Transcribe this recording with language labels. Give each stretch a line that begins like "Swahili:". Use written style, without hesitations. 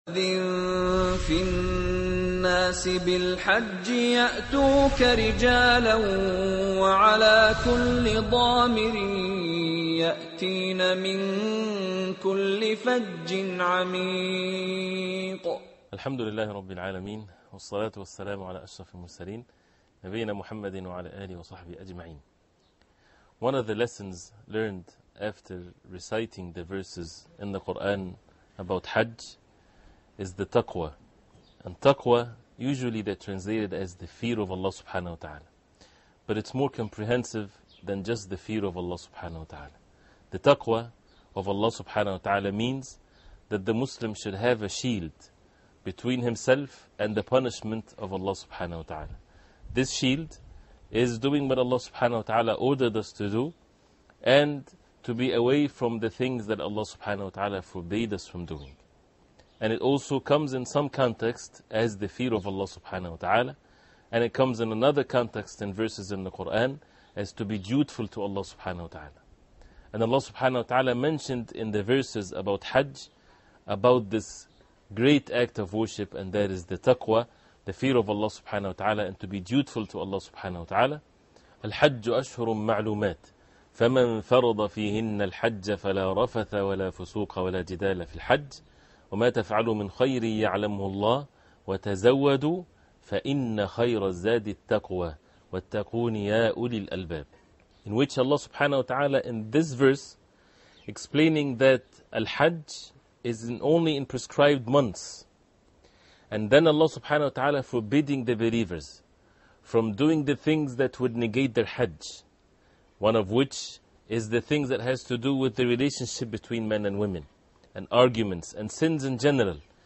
Arabic: أذن في الناس بالحج يأتوك رجالا وعلى كل ضامر يأتين من كل فج عميق. الحمد لله رب العالمين، والصلاة والسلام على أشرف المرسلين نبينا محمد وعلى آله وصحبه أجمعين.
English: One of the lessons learned after reciting the verses in the Qur'an about Hajj is the taqwa. And taqwa, usually they're translated as the fear of Allah subhanahu wa ta'ala. But it's more comprehensive than just the fear of Allah subhanahu wa ta'ala. The taqwa of Allah subhanahu wa ta'ala means that the Muslim should have a shield between himself and the punishment of Allah subhanahu wa ta'ala. This shield is doing what Allah subhanahu wa ta'ala ordered us to do, and to be away from the things that Allah subhanahu wa ta'ala forbade us from doing. And it also comes in some context as the fear of Allah subhanahu wa ta'ala, and it comes in another context in verses in the Qur'an as to be dutiful to Allah subhanahu wa ta'ala. And Allah subhanahu wa ta'ala mentioned in the verses about Hajj, about this great act of worship, and that is the taqwa, the fear of Allah subhanahu wa ta'ala, and to be dutiful to Allah subhanahu wa ta'ala.
Arabic: الحج أشهر معلومات فمن فرض فيهن الحج فلا رفث ولا فسوق ولا جدال في الحج وما تفعلوا من خير يعلمه الله وتزودوا فإن خير الزاد التقوى واتقون يا أولي الألباب.
English: In which Allah subhanahu wa ta'ala in this verse explaining that Al-Hajj is only in prescribed months, and then Allah subhanahu wa ta'ala forbidding the believers from doing the things that would negate their Hajj, one of which is the things that has to do with the relationship between men and women, and arguments and sins in general.